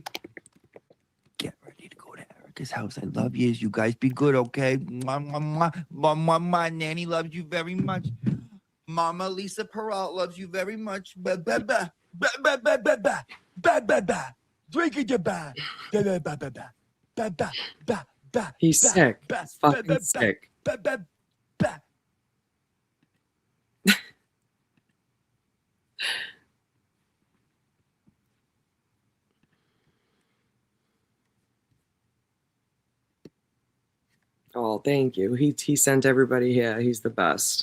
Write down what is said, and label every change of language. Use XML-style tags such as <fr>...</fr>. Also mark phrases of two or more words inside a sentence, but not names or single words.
<en>Get ready to go to Erica's house. I love you. You guys be good, okay? Mwah, mwah, mwah. Mwah, mwah, mwah. Nanny loves you very much. Mama Lisa Peralt loves you very much. Ba, ba, ba. Ba, ba, ba, ba, ba. Ba, ba, ba. Drink it, you ba. Ba, ba, ba, ba, ba. Ba, ba, ba, ba. He's ba, sick. ba, He's ba, fucking ba, sick. Ba, ba, ba. Oh, thank you. He sent everybody here. He's the best.</en>